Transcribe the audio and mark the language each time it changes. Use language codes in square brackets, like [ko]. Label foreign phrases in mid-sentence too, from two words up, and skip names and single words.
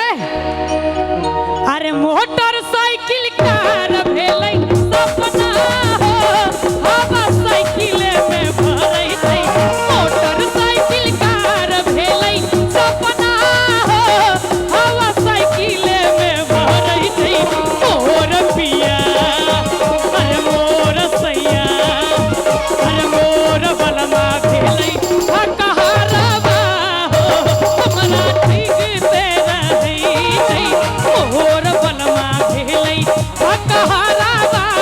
[mai] अरे मोटरसाइकिल कार भेलै सपना हो हवा साइकिले में भरै छै। मोटरसाइकिल कार भेलै सपना हो हवा साइकिले में भरै छै। मोर पिया अरे मोर सैया अरे मोर बलमा भेलै ठकहरबा हो हमरा ठगते रहै छै। मोर बलमा भेलै ठकहरबा